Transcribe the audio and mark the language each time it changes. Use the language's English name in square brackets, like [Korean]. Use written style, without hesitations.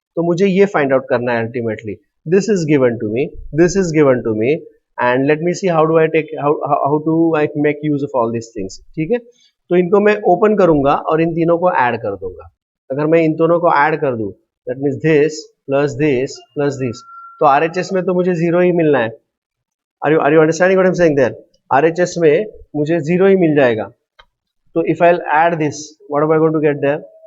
[Hindi] तो मुझे ये find out करना है ultimately. [English] This is given to me, this is given to me and let me see how do I take, how do I make use of all these things. [Hindi] ठीक है. तो इनको मैं open करूंगा और इन तीनों को add कर दूंगा. अगर मैं इन दोनों को add कर दूं, [English] that means this plus this plus this, [Hindi] तो RHS में तो मुझे जीरो ही मिलना है. [English] Are you understanding what I'm saying there? [Hindi] RHS में मुझे जीरो ही मिल जाएगा. [English] तो if I'll add this, what am I going to get there?